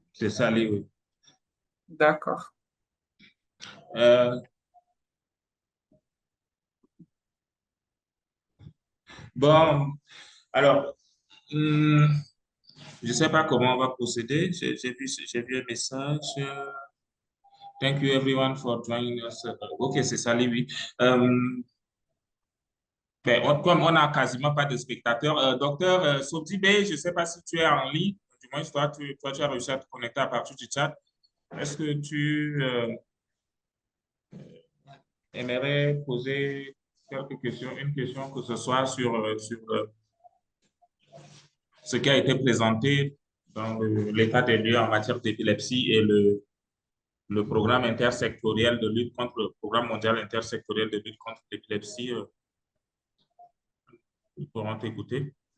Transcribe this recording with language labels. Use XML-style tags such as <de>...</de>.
<fr>c'est Sally, oui. d'accord. Euh, bon, alors, je ne sais pas comment on va procéder. J'ai vu un message.</fr> <en>Thank you everyone for joining us.</en> <fr>Ok, c'est Sally, oui. Ben, comme on n'a quasiment pas de spectateurs, docteur Sobdibé, je ne sais pas si tu es en ligne. Du moins, toi, tu as réussi à te connecter à partir du chat. Est-ce que tu aimerais poser quelques questions, une question que ce soit sur ce qui a été présenté dans l'état des lieux en matière d'épilepsie et le programme intersectoriel de lutte contre le programme mondial intersectoriel de lutte contre l'épilepsie, ils pourront t'écouter.</fr>